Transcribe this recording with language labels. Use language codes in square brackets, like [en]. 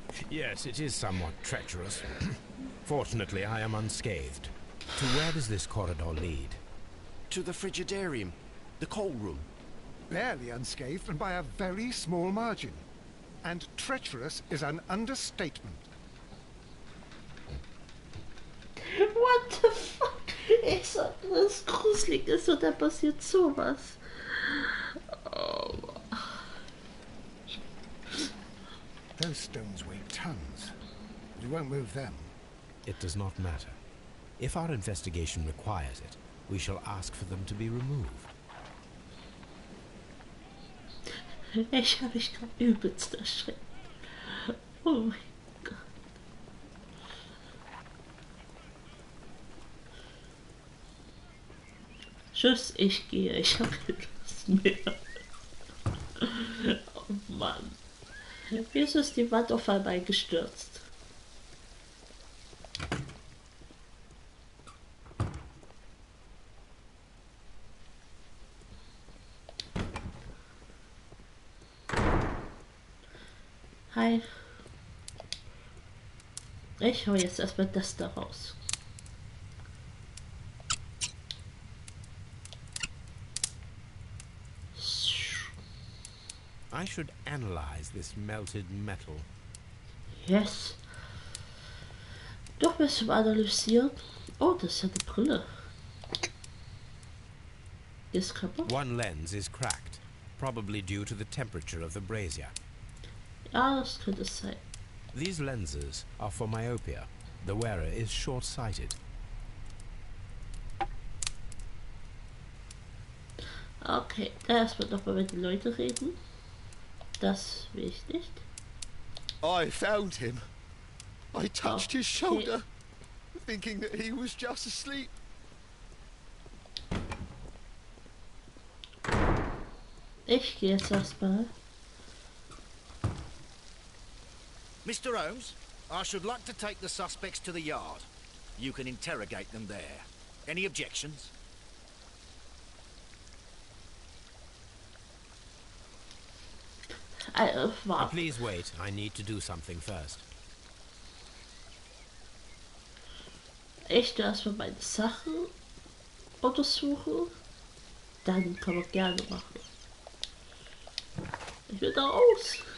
[en] Yes, it is somewhat treacherous. Fortunately, I am unscathed. To where does this corridor lead? To the frigidarium, the coal room. Barely unscathed and by a very small margin. And treacherous is an understatement. What the fuck? [de] Ich sag, was gruselig ist und dann passiert sowas. Oh. [en] Those stones weigh tons. You won't move them. It does not matter. If our investigation requires it, we shall ask for them to be removed. [de] Ich habe mich gerade übelst erschreckt. Oh mein Gott. Tschüss, ich gehe. Ich habe keine Lust mehr. Oh Mann. Wieso ist die Wand auf einmal gestürzt? [en] Hi. [de] Ich hole jetzt erstmal das da raus. [en] I should analyze this melted metal. Yes. [de] Doch bis zum Analysieren. Oh, das ist ja eine Brille. Die ist kaputt. [en] One lens is cracked, probably due to the temperature of the brazier. [de] Ja, das könnte es sein. [en] These lenses are for myopia. The wearer is short-sighted. [de] Okay, erstmal nochmal mit den Leuten reden. Das will ich nicht. [en] I found him. I touched his shoulder, thinking that he was just asleep. [de] Ich gehe jetzt erstmal. [en] Mr. Holmes, I should like to take the suspects to the yard. You can interrogate them there. Any objections? Wow. Please wait. I need to do something first. [de] Ich erstmal meine Sachen untersuchen. Dann kann man gerne machen. Ich will da raus.